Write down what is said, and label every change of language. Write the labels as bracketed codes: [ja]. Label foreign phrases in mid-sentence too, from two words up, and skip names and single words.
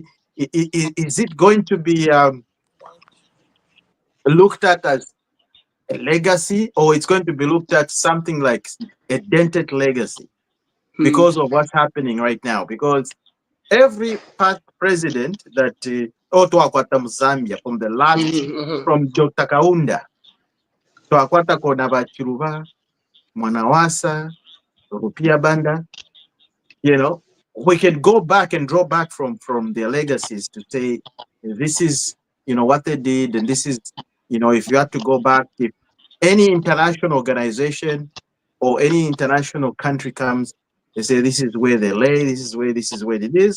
[en] Is it going to be looked at as a legacy, or it's going to be looked at something like a dented legacy Hmm. because of what's happening right now? Because every past president that [bem] twakwata mu Zambia, [en] from the last, Mhm. from Dr. [bem] Kaunda, twakwata kona Bachiruba, Mwanawasa, Rupia Banda, [en] we can go back and draw back from their legacies to say this is what they did, and this is if you had to go back, if any international organization or any international country comes, they say this is where they lay, this is where it is.